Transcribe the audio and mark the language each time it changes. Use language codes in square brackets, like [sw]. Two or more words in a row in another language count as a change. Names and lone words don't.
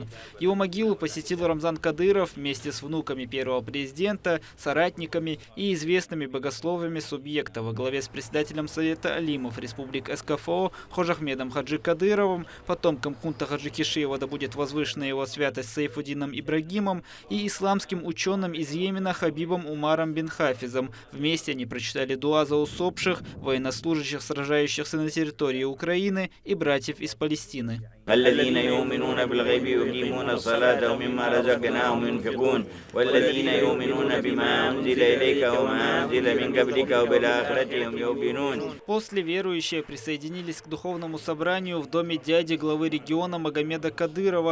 [ru] Его могилу посетил Рамзан Кадыров вместе с внуками первого президента, соратниками и известными богословами субъекта во главе с председателем Совета Алимов Республик СКФО Хожахмедом Хаджи Кадыровым, потомком хунта Хаджи Кишиева, да будет возвышена его святость Сайфудином Ибрагимом, и исламским ученым из Йемена Хабибом Умаром бин Хафизом. Вместе они прочитали дуа за усопших, военнослужащих, сражающихся на территории Украины, и братьев из Палестины. [ar] الذين يؤمنون بالغيب ويقيمون الصلاة ومما رزقناهم ينفقون والذين يؤمنون بما أنزل إليك وما أنزل من قبلك وبالآخرة هم يوقنون. [ru] После верующие присоединились к духовному собранию в доме дяди главы региона Магомеда Кадырова.